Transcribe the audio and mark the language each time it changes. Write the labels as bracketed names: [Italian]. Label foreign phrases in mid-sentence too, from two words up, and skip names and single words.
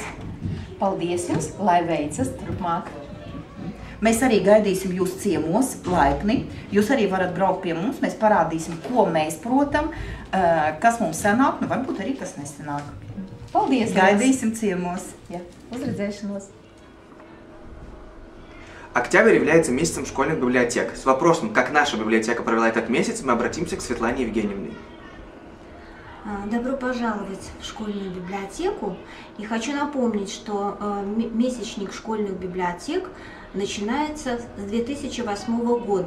[Latvian] Paldies jums, lai veicas turpmāk. Mēs arī gaidīsim jūs ciemos laipni. Jūs arī varat braukt pie mums, mēs parādīsim, ko mēs protam, kas mums sanāk, varbūt arī kas nesanāk. Paldies! Gaidīsim ciemos! Ja, uzredzēšanos! [Russian] Октябрь является месяцем школьных библиотек. С вопросом, как наша библиотека провела этот месяц, мы обратимся к Светлане Евгеньевне. Добро пожаловать в школьную библиотеку. И хочу напомнить, что месячник школьных библиотек начинается с 2008 года.